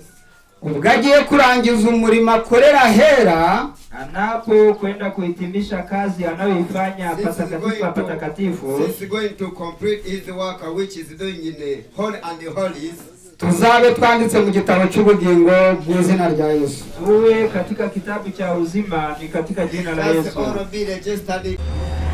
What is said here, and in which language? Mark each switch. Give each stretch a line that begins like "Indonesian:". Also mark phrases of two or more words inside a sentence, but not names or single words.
Kinyarwanda: Ubwo agiye kurangiza umurimo akorera hera,
Swahili: anapo kwenda kuhitimisha kazi anayoifanya patakatifu,
English: Since going to complete his work which is doing in the holy and the holies,
Kinyarwanda: tuzabe twanditse mu gitabo cy'ubugingo mu izina rya Yesu.
Swahili: tuwe katika kitabu cha uzima ni katika jina la Yesu.
English: all be registered